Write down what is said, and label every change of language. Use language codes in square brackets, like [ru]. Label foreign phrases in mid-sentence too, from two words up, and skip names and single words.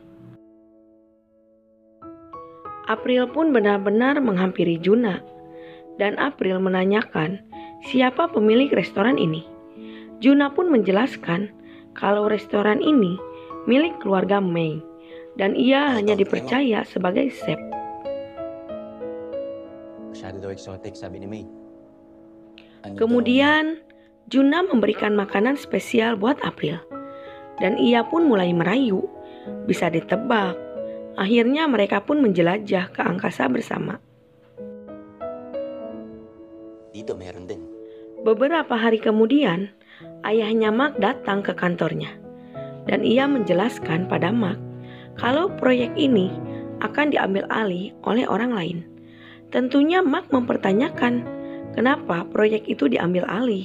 [id] April pun benar-benar menghampiri Juna, dan April menanyakan siapa pemilik restoran ini. Juna pun menjelaskan kalau restoran ini milik keluarga Mei, dan ia hanya dipercaya sebagai chef. [tl] Masyado daw exotic, sabi ni May. [id] Kemudian, Juna memberikan makanan spesial buat April, dan ia pun mulai merayu. Bisa ditebak, akhirnya mereka pun menjelajah ke angkasa bersama. [tl] Dito meron din. [id] Beberapa hari kemudian, ayahnya Mark datang ke kantornya, dan ia menjelaskan pada Mark kalau proyek ini akan diambil alih oleh orang lain. Tentunya Mark mempertanyakan kenapa proyek itu diambil alih.